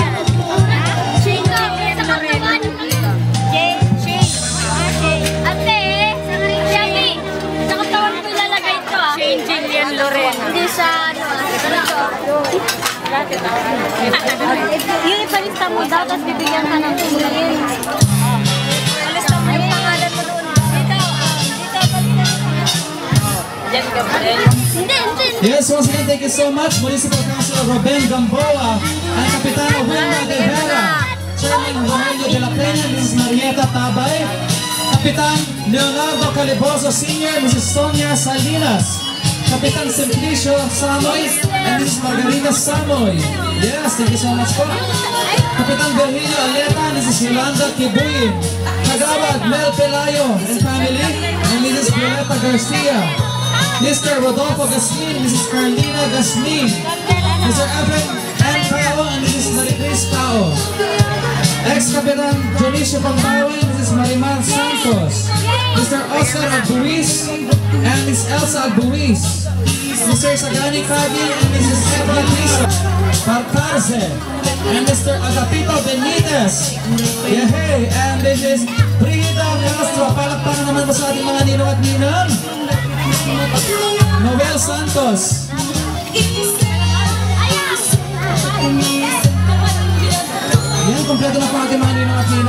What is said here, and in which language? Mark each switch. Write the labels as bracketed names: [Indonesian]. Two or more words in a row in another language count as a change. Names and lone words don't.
[Filipino] Hindi sa yun ipalista mo daw, tapos bibigyan ka ng tingin. Palista mo yung pangalan mo doon. [English] Yes, once again, thank you so much, Municipal Councilor Ruben Gamboa, and Kapitano Wilma de Vera, Chairman Rogelio de la Peña, Mrs. Marieta Tabay, Kapitan Leonardo Caliboso Sr., Mrs. Sonia Salinas, Kapitan Simplicio Samoy, and Mrs. Margarita Samoy. Yes, thank you so much po. Kapitan Virgilio Aleta, Mrs. Yolanda Kibuyin, Kagawad Mel Pelayo and family, and Mrs. Violeta Garcia, Mr. Rodolfo Gasmin, Mrs. Carlina Gasmin, Mr. Evan N. Tao, and Mrs. Maricris Tao, Ex-Kapitan Jonicio Pangbawen, Mrs. Marimar Santos, Mr. Oscar Albuiz, and Ms. Elsa Albuiz, Mr. Sagani Cabil, and Mrs. Beatriz Barcarce, and Mr. Agapito Benitez, yehey, and Mrs. Brigida Castro. [Filipino] Palakpakan naman po sa ating mga ninong at ninang. Noel Santos. Yan, kompleto na po ating mga ninong at ninang.